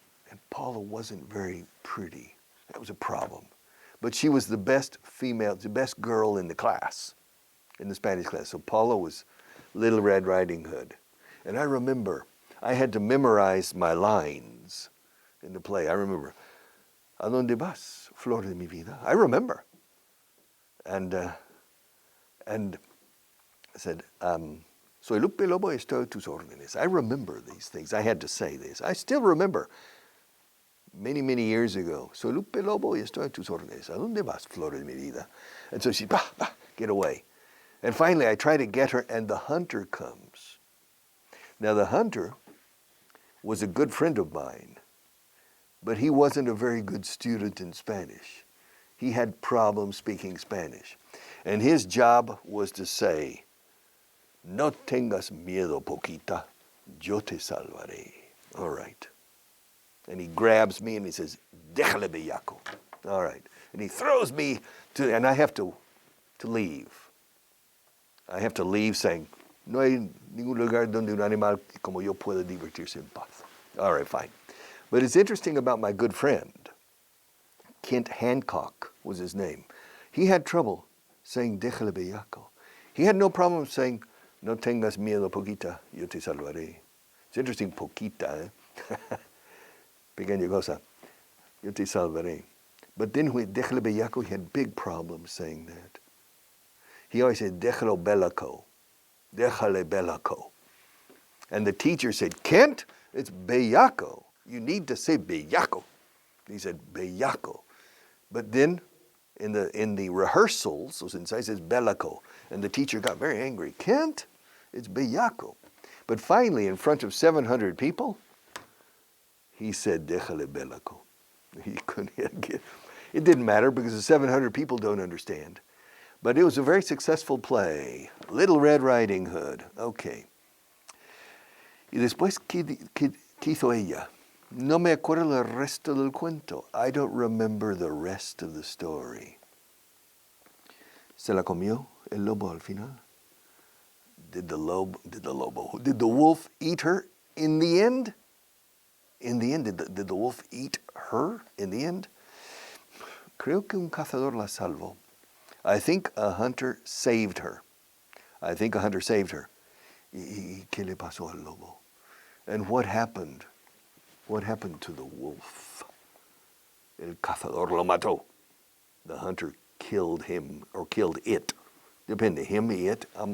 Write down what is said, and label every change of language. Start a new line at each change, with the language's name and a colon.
English: And Paula wasn't very pretty. That was a problem. But she was the best female, the best girl in the class, in the Spanish class. So Paula was Little Red Riding Hood. And I remember, I had to memorize my lines in the play. I remember,
Spanish: "¿A dónde vas, flor de mi vida?" I remember.
English: And I said,
Spanish: "Soy Lupe Lobo, estoy a tus órdenes."
English: I remember these things. I had to say this. I still remember. Many, many years ago.
Spanish: "Soy Lupe Lobo y estoy a tus órdenes. ¿A dónde vas, flor de mi vida?"
English: And so she, get away. And finally, I try to get her, and the hunter comes. Now, the hunter was a good friend of mine, but he wasn't a very good student in Spanish. He had problems speaking Spanish. And his job was to say,
Spanish: "No tengas miedo, Poquita, yo te salvaré."
English: All right. And he grabs me and he says,
Spanish: "Déjale, bellaco."
English: All right. And he throws me and I have to leave. I have to leave saying,
Spanish: "No hay ningún lugar donde un animal como yo pueda divertirse en paz."
English: All right, fine. But it's interesting about my good friend, Kent Hancock was his name. He had trouble saying,
Spanish: "Déjale, bellaco."
English: He had no problem saying,
Spanish: "No tengas miedo, Poquita, yo te salvaré."
English: It's interesting,
Spanish: Poquita, pequeña cosa, yo te salvaré.
English: But then with
Spanish: "Déjale, bellaco,"
English: he had big problems saying that. He always said,
Spanish: "Déjalo, bellaco. Déjale, bellaco."
English: And the teacher said, "Kent, it's bellaco. You need to say bellaco." He said, "Bellaco." But then in the rehearsals, so since I says bellaco, and the teacher got very angry. "Kent, it's bellaco." But finally, in front of 700 people, he said,
Spanish: "Déjale, bellaco."
English: He couldn't get. It didn't matter because the 700 people don't understand. But it was a very successful play. Little Red Riding Hood. Okay.
Spanish: Y después, ¿qué hizo ella? No me acuerdo el resto del cuento.
English: I don't remember the rest of the story.
Spanish: ¿Se la comió el lobo al final?
English: Did the wolf eat her in the end? In the end, did the wolf eat her in the end?
Spanish: Creo que un cazador la salvó.
English: I think a hunter saved her. I think a hunter saved her.
Spanish: ¿Y qué le pasó al lobo?
English: And what happened? What happened to the wolf?
Spanish: El cazador lo mató.
English: The hunter killed him or killed it.
Spanish: Depende,
English: him, it.